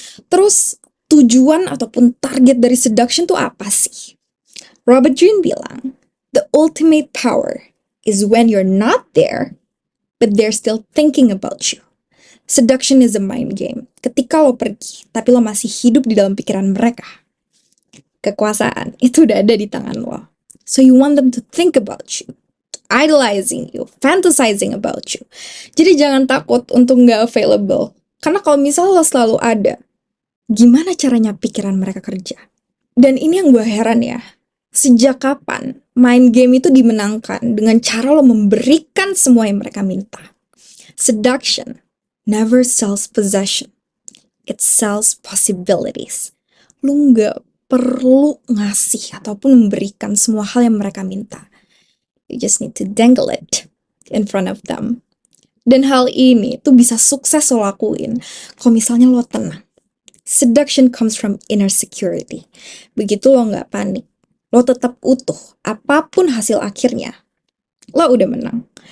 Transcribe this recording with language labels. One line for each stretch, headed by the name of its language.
Indonesian: Terus, tujuan ataupun target dari seduction tuh apa sih?
English: Robert Greene bilang, the ultimate power is when you're not there, but they're still thinking about you. Seduction is a mind game.
Indonesian: Ketika lo pergi, tapi lo masih hidup di dalam pikiran mereka. Kekuasaan itu udah ada di tangan lo.
English: So you want them to think about you, idolizing you, fantasizing about you.
Indonesian: Jadi jangan takut untuk nggak available. Karena kalau misalnya lo selalu ada, gimana caranya pikiran mereka kerja? Dan ini yang gue heran ya. Sejak kapan mind game itu dimenangkan dengan cara lo memberikan semua yang mereka minta?
English: Seduction never sells possession. It sells possibilities.
Indonesian: Lo nggak perlu ngasih ataupun memberikan semua hal yang mereka minta.
English: You just need to dangle it in front of them.
Indonesian: Dan hal ini tuh bisa sukses lo lakuin kalau misalnya lo tenang.
English: Seduction comes from inner security.
Indonesian: Begitu lo nggak panik, lo tetap utuh. Apapun hasil akhirnya, lo udah menang.